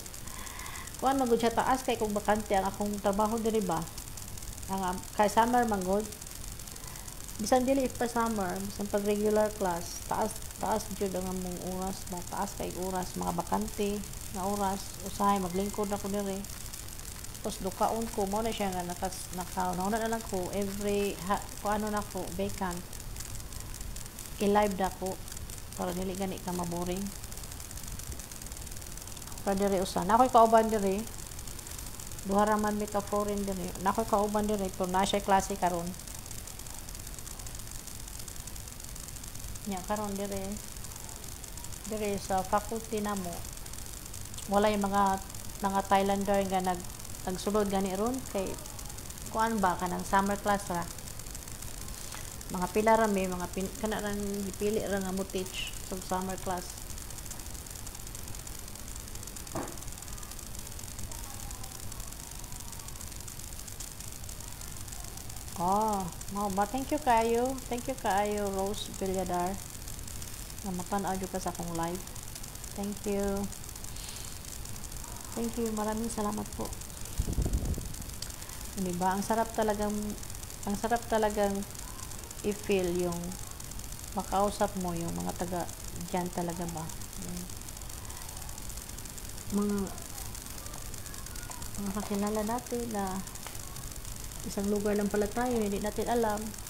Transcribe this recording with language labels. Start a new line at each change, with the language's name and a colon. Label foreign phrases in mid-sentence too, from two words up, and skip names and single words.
Cebuano: Kung ano magod siya taas, kay kung bakante ang akong trabaho diri ba. Kay summer manggod. Bisan dili pa summer, bisan pag regular class, taas jud ang among oras ba. Taas kay oras, mga bakante nga oras, usahay maglingkod ako diri. Tapos dukaon ko, mo na siya nga nauna na lang ko every kung ano na ko vacant. I-live na ko para dili gani ka maboring. Para diri usa. Nakoy kauban diri. Duha ra man mi ka foreign diri. Nakoy kauban diri pero na siya klase karon. Nya karon diri sa faculty namo. Wala yung mga Thailander nga nagsulod gani ron kay kuan ba kanang
English: summer class
Cebuano: ra. Mga pila ra may mga kana rang dipili ra nga mo teach sa
English: summer class.
Cebuano: Mau ba
English: thank you
Cebuano: kaayo Rose Villadar. Na matan-aw ka sa akong live.
English: Thank you.
Filipino: Maraming salamat po. Diba? Ang sarap talagang i-feel yung makausap mo yung mga taga dyan talaga ba. Mga kakilala natin na isang lugar lang pala tayo, hindi natin alam.